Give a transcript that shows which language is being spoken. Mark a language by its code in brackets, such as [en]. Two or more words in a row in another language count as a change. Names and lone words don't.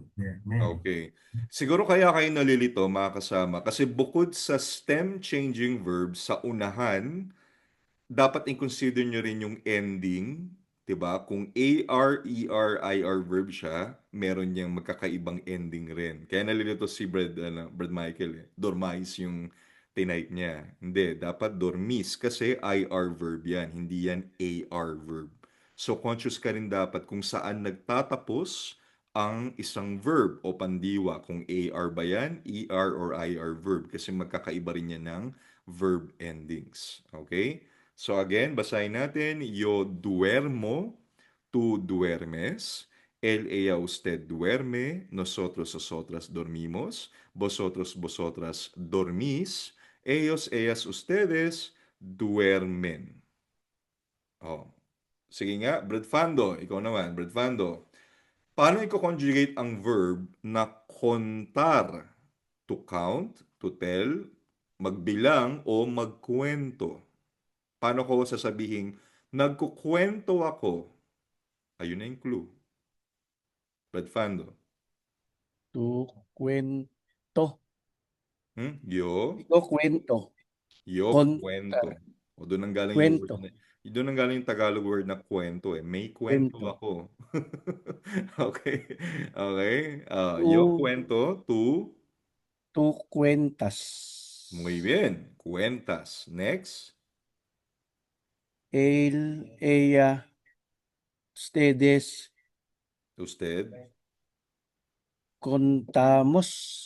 [en] Okay. [tl] Siguro kaya kayo nalilito, mga kasama, kasi bukod sa [en] stem changing verb [tl] sa unahan, dapat i-consider nyo rin yung ending, 'di ba? Kung [en] AR, ER, IR verb [tl] siya, meron niyang magkakaibang ending rin. Kaya nalilito si Brad Michael eh. Dormais yung tinype niya. Hindi, dapat dormis kasi [en] IR verb [tl] yan, hindi yan [en] AR verb. [tl] So conscious ka rin dapat kung saan nagtatapos ang isang verb o pandiwa, kung AR ba yan, ER or IR verb, kasi magkakaiba rin yan ng [en] verb endings. Okay? So again, [tl] basahin natin. [es] Yo duermo, tú duermes, él, ella, usted duerme, nosotros, nosotras dormimos, vosotros, vosotras dormís, ellos, ellas, ustedes duermen. Oh. [tl] Sige nga, Brad Fando, ikaw naman, Brad Fando. Paano i-conjugate ang verb na kontar? [en] To count, to tell, [tl] magbilang, o magkwento? Paano ko sasabihin, nagkukwento ako? Ayun na yung clue. Brad Fando. [es] Tu kwento. Yo, [tl] Ito kwento. [es] yo, Konta. [tl] kwento. O doon ang galing yung Kwento. word na, doon ang galing yung Tagalog word na kwento eh. May kwento Kwento. ako. Okay. Okay. [es] Tu, Yo kwento, tú. tu cuentas. Muy bien. Cuentas. Next. Él, ella, ustedes Usted. contamos.